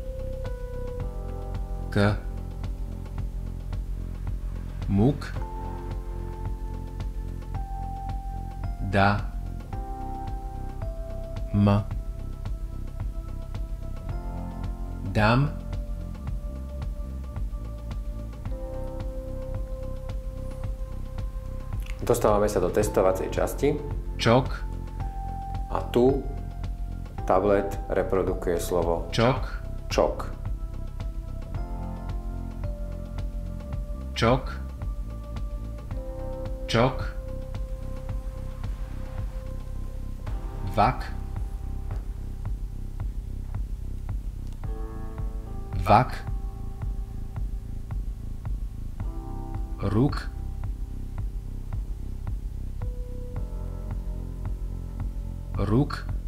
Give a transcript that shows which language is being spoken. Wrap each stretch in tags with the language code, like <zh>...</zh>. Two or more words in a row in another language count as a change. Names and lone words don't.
<sk>K. Muk. Da. M. Dam. Dostávame sa do testovacej časti. Čok. A tu tablet reprodukuje slovo Čok. čok. Čok. Čok. Vak. Vak. Ruk. Ruk.</sk>